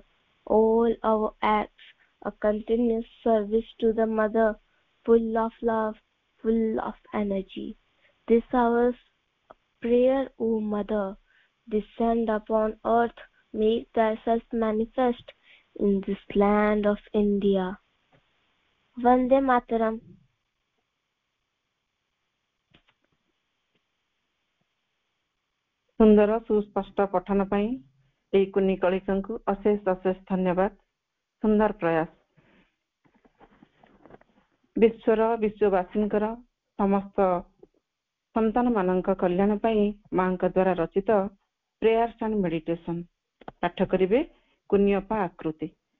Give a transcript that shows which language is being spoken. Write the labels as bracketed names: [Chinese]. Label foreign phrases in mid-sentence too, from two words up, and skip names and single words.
[English] All our acts a continuous service to the Mother, full of love, full of energy. This our prayer, O Mother, descend upon earth, make thyself manifest in this land of India. Vande Mataram. [Odia] ସୁନ୍ଦର ସୁସ୍ପଷ୍ଟ ପଠନ ପାଇଁ ଏହି କୁନି କଳିକଙ୍କୁ ଅଶେଷ ଅଶେଷ ଧନ୍ୟବାଦ। ସୁନ୍ଦର ପ୍ରୟାସ। ବିଶ୍ୱର ବିଶ୍ୱବାସୀଙ୍କର ସମସ୍ତ ସନ୍ତାନମାନଙ୍କ କଲ୍ୟାଣ ପାଇଁ ମାଙ୍କ ଦ୍ୱାରା ରଚିତ ପ୍ରେୟାର୍ସ ଆଣ୍ଡ ମେଡିଟେସନ ପାଠ କରିବେ କୁନି ଅପା ଆକୃତି।